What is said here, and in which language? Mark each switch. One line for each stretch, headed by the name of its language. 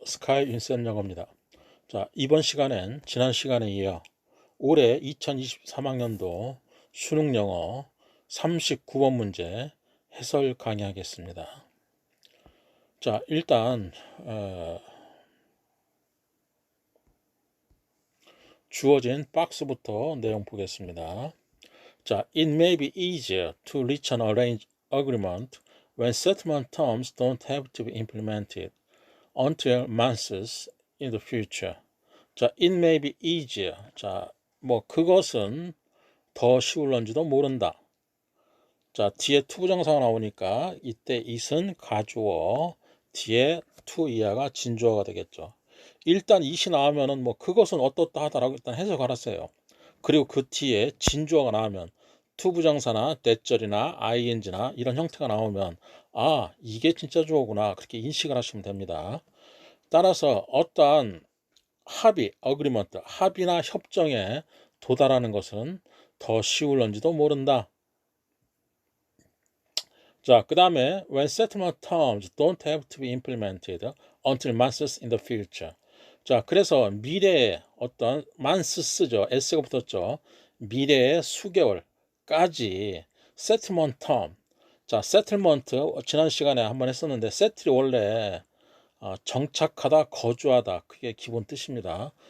Korean: 스카이 윈센 영어입니다. 자, 이번 시간엔 지난 시간에 이어 올해 2023학년도 수능 영어 39번 문제 해설 강의하겠습니다. 자, 일단 주어진 박스부터 내용 보겠습니다.
English: 자, it may be easier to reach an agreement when settlement terms don't have to be implemented until months in the future. 자, it may be easier.
Korean: 자, 그것은 더 쉬울런지도 모른다. 자, 뒤에 투부정사가 나오니까 이때 it은 가주어, 뒤에 to 이하가 진주어가 되겠죠. 일단 it이 나오면은 그것은 어떻다 하다라고 일단 해석을 하세요. 그리고 그 뒤에 진주어가 나오면 투부정사나 대절이나 ing나 이런 형태가 나오면 아, 이게 진짜 주어구나. 그렇게 인식을 하시면 됩니다. 따라서 어떠한 합의, 어그리먼트, 합의나 협정에 도달하는 것은 더 쉬울런지도 모른다.
English: 자, 그 다음에 when settlement terms don't have to be implemented until months in the future.
Korean: 자, 그래서 미래의 어떤 months죠. s가 붙었죠. 미래의 수개월까지 settlement term. 자, settlement 지난 시간에 한번 했었는데 settle이 원래 정착하다, 거주하다, 그게 기본 뜻입니다.